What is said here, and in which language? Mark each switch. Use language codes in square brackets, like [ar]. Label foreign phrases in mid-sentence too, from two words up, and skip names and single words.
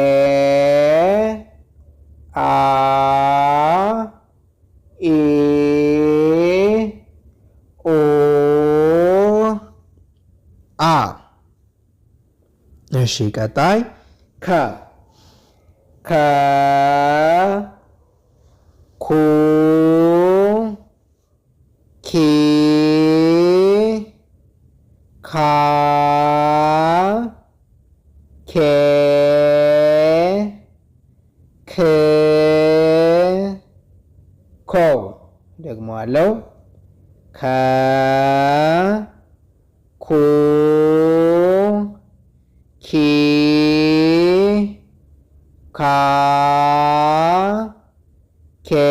[am] አ ኢ ኡ አ። እሺ ቀጣይ ከ ከ ኩ ኪ ካ ኬ ክ ኮ። ደግሞአለው ከ ኩ ኪ ካ ኬ